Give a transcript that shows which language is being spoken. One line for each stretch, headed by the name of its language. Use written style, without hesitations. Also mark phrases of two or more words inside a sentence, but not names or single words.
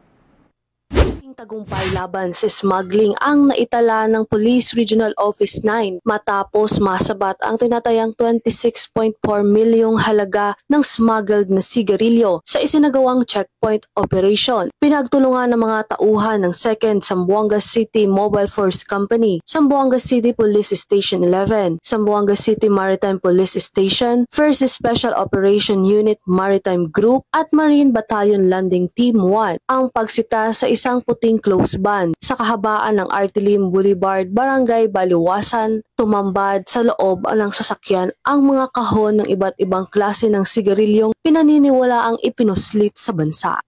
Filipino: Tagumpay laban sa smuggling ang naitala ng Police Regional Office 9 matapos masabat ang tinatayang 26.4 milyong halaga ng smuggled na sigarilyo sa isinagawang
English: checkpoint operation.
Filipino: Pinagtulungan ng mga tauhan ng 2nd Zamboanga City Mobile Force Company, Zamboanga City Police Station 11, Zamboanga City Maritime Police Station, 1st Special Operation Unit Maritime Group at Marine Battalion Landing Team 1 ang pagsita sa isang puting
English: close van
Filipino: sa kahabaan ng Artilim Boulevard, Barangay Baliwasan. Tumambad sa loob ng sasakyan ang mga kahon ng iba't ibang klase ng sigarilyong pinaniniwala ang ipinuslit sa bansa.